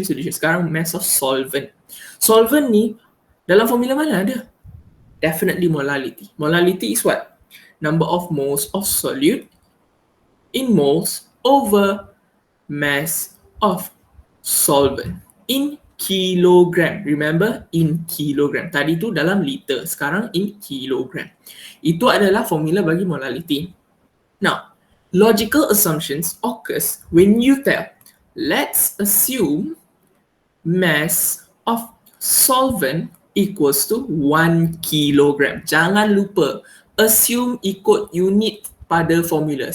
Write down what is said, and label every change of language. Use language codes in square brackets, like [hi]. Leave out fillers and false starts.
[ms] Sekarang mass of solvent. Solvent ni dalam formula mana ada? [en] Definitely molality. Molality is what? Number of moles of solute in moles over mass of solvent in kilogram. Remember, in kilogram. [ms] Tadi tu dalam liter, sekarang [en] in kilogram. [ms] Itu adalah formula bagi molality. [en] Now, logical assumptions occurs when you tell, let's assume mass of solvent equals to 1 kilogram. [ms] Jangan lupa, assume ikut unit pada formula.